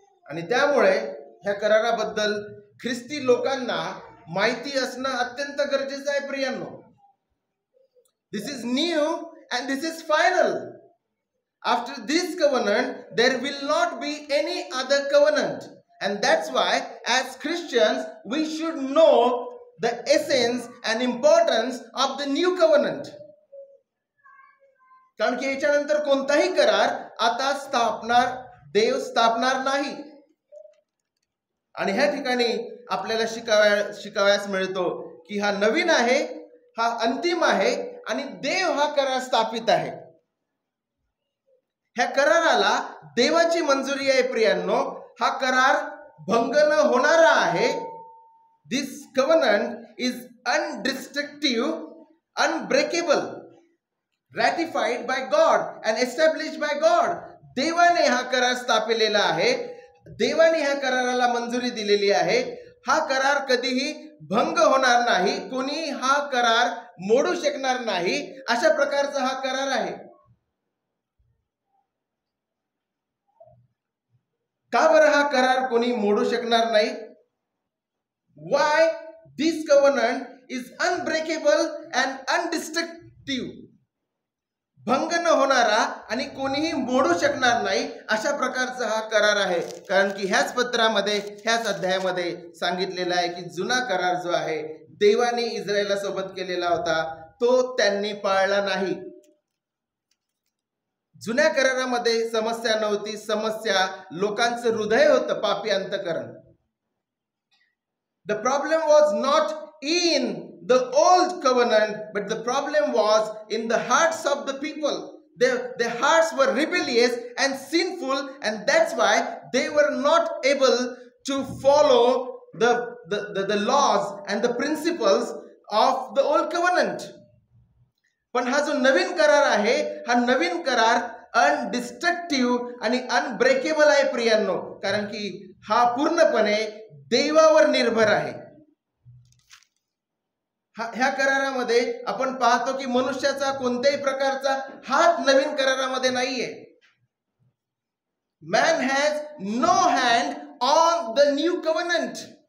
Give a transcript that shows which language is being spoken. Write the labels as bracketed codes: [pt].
[mr] आणि त्यामुळे ह्या कराराबद्दल ख्रिस्ती लोकांना माहिती असणं अत्यंत गरजेचं आहे प्रियांनो. [en] This is new and this is final. After this covenant there will not be any other covenant. And that's why as Christians we should know the essence and importance of the new covenant. [mr] कारण की याच्यानंतर कोणताही करार आता देव स्थापणार नाही. आणि ह्या ठिकाणी आपल्याला शिकावयास मिळतो की हा नवीन आहे, हा अंतिम आहे आणि देव हा करार स्थापित आहे. ह्या कराराला देवाची मंजुरी आहे प्रियांनो. हा करार भंग न होणारा आहे. [en] This covenant is undestructive, unbreakable, ratified by God and established by God. [mr] देवाने हा करार स्थापिलेला आहे. देवाने ह्या कराराला मंजुरी दिलेली आहे. हा करार कधीही भंग होणार नाही. कोणी हा करार मोडू शकणार नाही. अशा प्रकारचा हा करार आहे. का बरं हा करार कोणी मोडू शकणार नाही? [en] Why this covenant is unbreakable and undestructive. [mr] भंग न होणारा आणि कोणीही मोडू शकणार नाही अशा प्रकारचा हा करार आहे. कारण की ह्याच पत्रामध्ये, ह्याच अध्यायामध्ये सांगितलेलं आहे की जुना करार जो आहे देवाने इस्रायला सोबत केलेला होता तो त्यांनी पाळला नाही. जुन्या करारामध्ये समस्या नव्हती. समस्या लोकांचं हृदय होतं, पापी अंतःकरण. [en] The problem was not in the old covenant, but the problem was in the hearts of the people. Their hearts were rebellious and sinful, and that's why they were not able to follow the laws and the principles of the old covenant. [mr] पण हा जो नवीन करार आहे, हा नवीन करार अनडिस्ट्रक्टिव्ह आणि unbreakable आहे प्रियांनो. कारण की हा पूर्णपणे देवावर निर्भर आहे. ह्या करारामध्ये आपण पाहतो की मनुष्याचा कोणत्याही प्रकारचा हात नवीन करारामध्ये नाहीये. [en] Man has no hand on the new covenant.